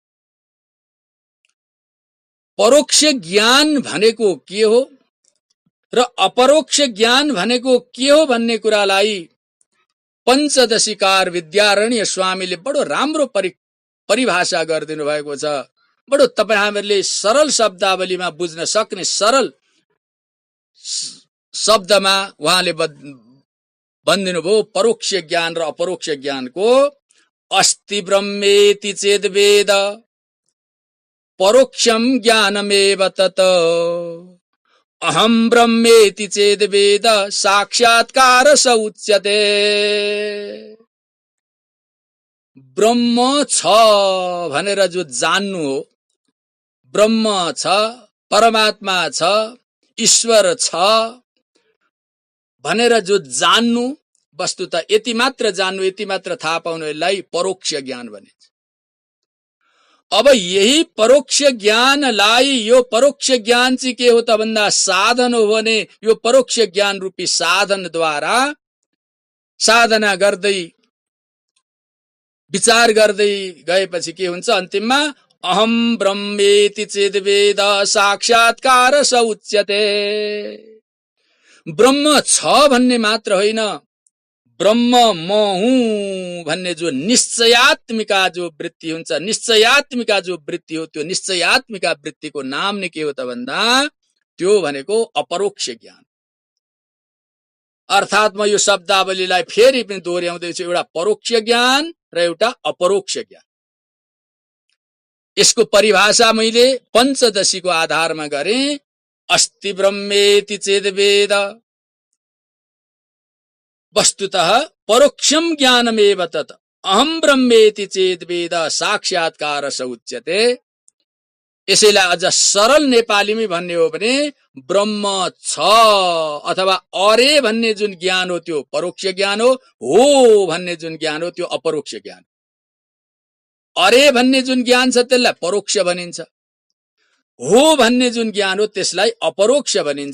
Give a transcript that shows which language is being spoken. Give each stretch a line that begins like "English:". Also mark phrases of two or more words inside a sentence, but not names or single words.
Nepali: परोक्ष ज्ञान भनेको के हो र अपरोक्ष ज्ञान भनेको के हो भन्ने कुरालाई पञ्चदशीकार विद्यारण्य स्वामीले बडो राम्रो परिभाषा गरिदिनु भएको छ। बडो तपाई हामीहरूले सरल शब्दावलीमा बुझ्न सक्ने सरल शब्दमा उहाँले भनिदिनु भयो। परोक्ष ज्ञान र अपरोक्ष ज्ञानको
Sanskrit: अस्ति ब्रह्मेति चेद वेद परोक्षम ज्ञानमेव तत, अहम ब्रह्मेति चेद वेद साक्षात्कार स उच्यते।
Nepali: ब्रह्म छ भनेर जो जान्नु हो, ब्रह्म छ, परमात्मा छ, ईश्वर छ भनेर जो जान्नु, वस्तुतः यति मात्र जान्नु, यति मात्र थाहा पाउनु, यसलाई परोक्ष ज्ञान भनिन्छ। अब यही परोक्ष ज्ञानलाई, यो परोक्ष ज्ञान चाहिँ के हो त भन्दा साधन हो भने, यो परोक्ष ज्ञान रूपी साधनद्वारा साधना गर्दै विचार गर्दै गएपछि के हुन्छ, अन्तिममा
Sanskrit: अहम ब्रह्मेति चेद वेद साक्षात्कार स उच्यते।
Nepali: ब्रह्म छ भन्ने मात्र होइन, ब्रह्म म हुँ भन्ने जो निश्चयात्मिका जो वृत्ति हुन्छ, निश्चयात्मिका जो वृत्ति हो, त्यो निश्चयात्मिका वृत्तिको नाम नै के हो त भन्दा त्यो भनेको अपरोक्ष ज्ञान। अर्थात म यो शब्दावलीलाई फेरि पनि दोहोर्याउँदैछु, एउटा परोक्ष ज्ञान र एउटा अपरोक्ष ज्ञान। यसको परिभाषा मैले पञ्चदशीको आधारमा गरेँ।
Sanskrit: अस्ति ब्रह्मेति चेद वेद, वस्तुतः परोक्षम ज्ञानमेव तत्, अहम ब्रह्मेति चेद वेद साक्षात्कार स उच्यते।
Nepali: यसैलाई अझ सरल नेपालीमै भन्ने हो भने ब्रह्म छ अथवा अरे भन्ने जुन ज्ञान हो त्यो परोक्ष ज्ञान हो भन्ने जुन ज्ञान हो त्यो अपरोक्ष ज्ञान। अरे भन्ने जुन ज्ञान छ त्यसलाई परोक्ष भनिन्छ, हो भन्ने जुन ज्ञान हो त्यसलाई अपरोक्ष भनिन्छ।